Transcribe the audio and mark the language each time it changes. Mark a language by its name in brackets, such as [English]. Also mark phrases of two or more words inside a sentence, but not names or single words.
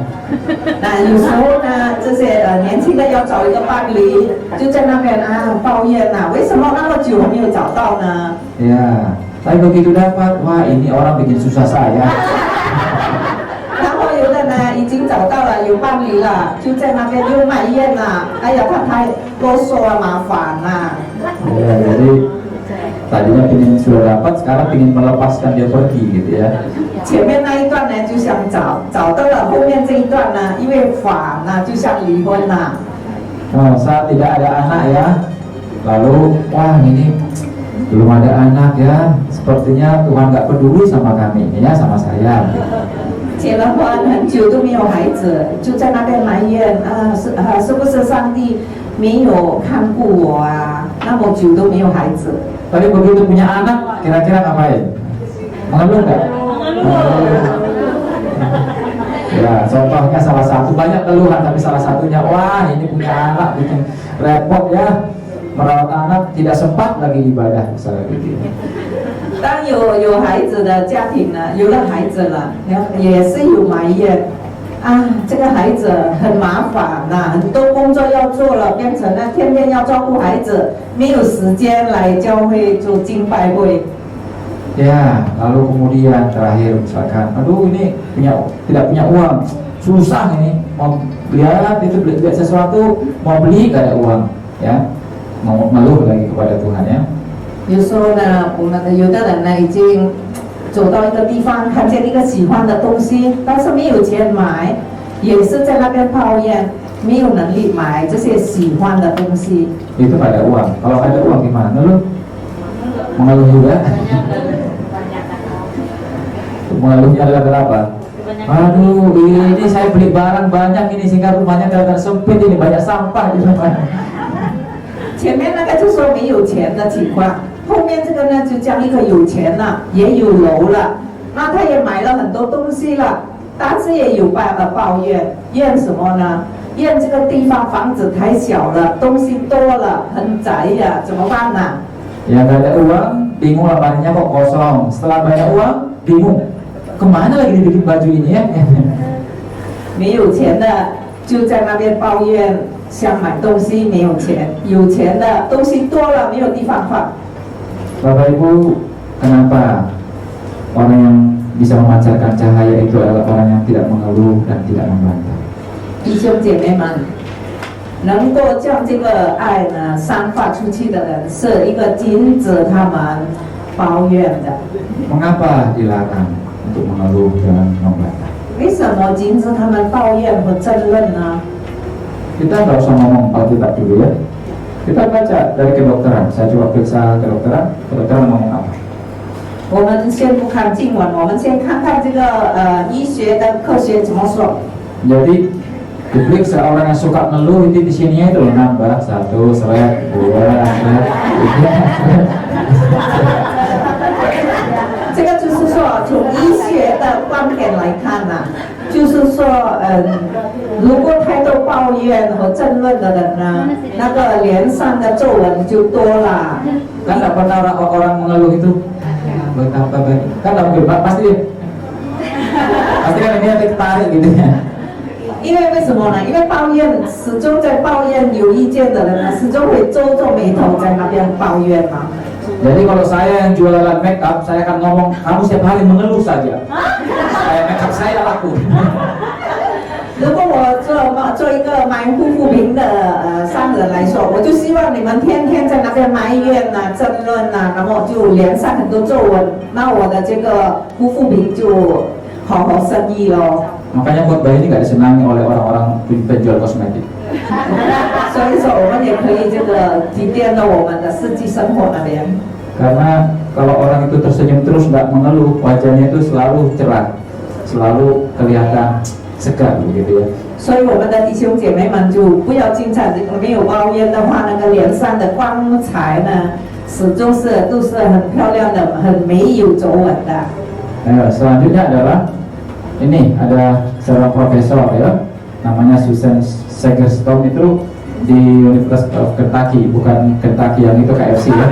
[Chinese] 那有时候呢，这些年轻的要找一个伴侣，就在那边啊抱怨呐、为什么那么久还没有找到呢？ [Indonesian] Ya, tapi begitu dapat, wah ini orang bikin susah saya. [Chinese] 然后有的呢已经找到了有伴侣了，就在那边又埋怨呐、哎呀他太啰嗦啊，麻烦呐、 [Indonesian] Ya, jadi tadinya pingin sudah dapat, sekarang pingin melepaskan dia pergi gitu ya. [Chinese] 前面那一段呢就想找，找到了后面这一段呢，因为烦呐、就想离婚呐、 [Indonesian] Oh, saat tidak ada anak ya, lalu wah ini belum ada anak ya, sepertinya Tuhan nggak peduli sama kami ya, sama saya. [Chinese] 结了婚很久都没有孩子，就在那边埋怨啊，是不是上帝没有看顾我啊？那么久都没有孩子。 [Indonesian] Tapi begitu punya anak, kira-kira ngapain? Mengeluh nggak? Ya, contohnya salah satu, banyak keluhan tapi salah satunya, wah ini punya anak bikin repot ya, merawat anak tidak sempat lagi ibadah misalnya gitu. [Chinese] 当有孩子的家庭呢，有了孩子了，也是有埋怨啊，这个孩子很麻烦呐、很多工作要做了，变成了天天要照顾孩子，没有时间来教会做敬拜会。 [Indonesian] Ya, lalu kemudian terakhir misalkan, aduh ini tidak punya uang, susah ini mau lihat itu beli sesuatu, mau beli gak ada uang, ya, mau ngeluh lagi kepada Tuhan ya. [Chinese] 有时候呢，我们有的人呢已经走到一个地方，看见一个喜欢的东西，但是没有钱买，也是在那边抱怨，没有能力买这些喜欢的东西。 [Indonesian] Itu gak ada uang, kalau ada uang gimana? Ngeluh? Mengeluh juga? Mengeluhnya adalah berapa? Aduh, ini saya beli barang banyak ini sehingga rumahnya kelihatan sempit ini, banyak sampah di rumah. [Chinese] 前面那个就说没有钱的情况，后面这个呢就讲一个有钱了，也有楼了，那他也买了很多东西了，但是也有抱怨，怨什么呢？怨这个地方房子太小了，东西多了，很窄呀、怎么办呢？ [Indonesian] Ya gak ada uang, bingung lemarinya kok kosong. Setelah banyak uang, bingung kemana lagi dibikin baju ini ya? [Chinese] 没有钱的就在那边抱怨，想买东西没有钱，有钱的东西多了没有地方放。 [Indonesian] Bapak Ibu, kenapa orang yang bisa memancarkan cahaya itu adalah orang yang tidak mengeluh dan tidak membantah? [Chinese] 弟兄姐妹们，能够将这个爱呢散发出去的人，是一个禁止他们抱怨的。 [Indonesian] Mengapa dilarang untuk mengeluh dan membantah? [Chinese] 为什么禁止他们抱怨和争论呢？ [Indonesian] Kita nggak usah ngomong Alkitab dulu ya. Kita baca dari kedokteran. Saya coba periksa kedokteran. Kedokteran ngomong apa? [Chinese] 我们先不看经文，我们先看看这个医学的科学怎么说。 [Indonesian] Jadi diperiksa orang yang suka ngeluh itu di sini itu loh nambah 1 seret 2 seret [Chinese] 这个就是说，从医学的观点来看呐、就是说，如果太多抱怨和争论的人呢，那个脸上的皱纹就多了。 [Indonesian] kan nggak pernah orang mengeluh itu betapa baik kan nggak mungkin pasti kan ini ada ketarik gitu ya. [Chinese] 因为为什么呢？因为抱怨始终在抱怨，有意见的人呢，始终会皱皱眉头在那边抱怨嘛。 [Indonesian] Jadi kalau saya yang jualan [English] make up, [Indonesian] saya akan ngomong kamu setiap hari mengeluh saja. Saya [English] make up [Indonesian] saya laku. [Chinese] 如果我做一个卖护肤品的商人来说，我就希望你们天天在那边埋怨呐、争论呐、然后就脸上很多皱纹，那我的这个护肤品就好好生意咯。 [Indonesian] Makanya khotbah ini nggak disenangi oleh orang-orang penjual kosmetik. [Chinese] 所以说，我们也可以这个提炼到我们的实际生活那边。 [Indonesian] Karena kalau orang itu tersenyum terus nggak mengeluh, wajahnya itu selalu cerah, selalu kelihatan segar begitu ya. [Chinese] 所以我们的弟兄姐妹们就不要经常没有抱怨的话，那个脸上的光彩呢，始终都是很漂亮的，很没有皱纹的。 [Indonesian] Selanjutnya adalah ini ada seorang profesor ya, namanya Susan Segerstrom itu di Universitas of Kentucky, bukan Kentucky yang itu KFC ya.